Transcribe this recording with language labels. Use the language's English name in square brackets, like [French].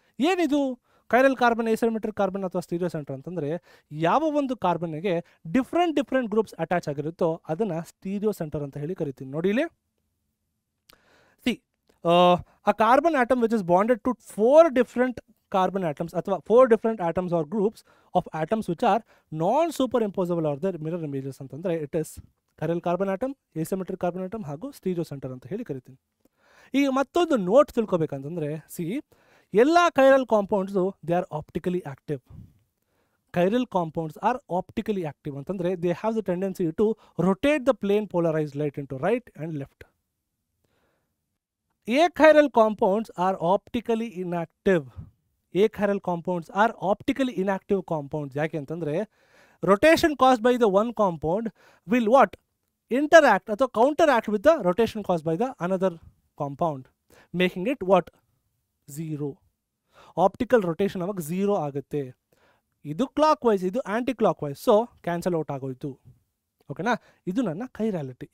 [Kannada] ಏನಿದು chiral carbon, ಎಸಿಮೆಟ್ರಿಕ್ carbon ಅಥವಾ stereo centre ಅಂತಂದರೆ, ಯಾವ ಒಂದು ಕಾರ್ಬನ್ಗೆ ಡಿಫ್ರೆಂಟ್ ಗ್ರೂಪ್ಸ್ ಅಟ್ಯಾಚ್ ಆಗಿರುತ್ತೋ ಅದನ್ನು ಸ್ಟೀರಿಯೋ ಸೆಂಟರ್ ಅಂತ ಹೇಳಿ ಕರಿತೀನಿ. ನೋಡಿ ಇಲ್ಲಿ, C, [English] a carbon atom which is bonded to 4 different carbon atoms ಅಥವಾ 4 different atoms or groups of atoms which are non superimposable or their mirror images ಅಂತಂದರೆ it is chiral carbon atom, asymmetric carbon atom ಹಾಗೂ stereo centre [Kannada] ಅಂತ ಹೇಳಿ ಕರಿತೀನಿ. ಈಗ ಮತ್ತೊಂದು note ತಿಳ್ಕೊಬೇಕಂತಂದರೆ, C, ಎಲ್ಲ chiral compounds [English] They are optically active. Chiral compounds are optically active ಅಂತಂದರೆ they have the tendency to rotate the plane polarised light into right and left. Achiral compounds are optically inactive. Achiral compounds are optically inactive compounds. [Kannada] ಯಾಕೆ ಅಂತಂದರೆ [English] rotation caused by the one compound will what? Interact ಅಥವಾ counteract with the rotation caused by the another compound, making it what? Zero. [Kannada] Optical rotation ಅವಾಗ zero ಆಗುತ್ತೆ. ಇದು clock wise, ಇದು ಆ್ಯಂಟಿ clock wise, so cancel out ಆಗೋಯ್ತು. ಓಕೆನಾ? ಇದು ನನ್ನ ಕೈರಾಲಿಟಿ.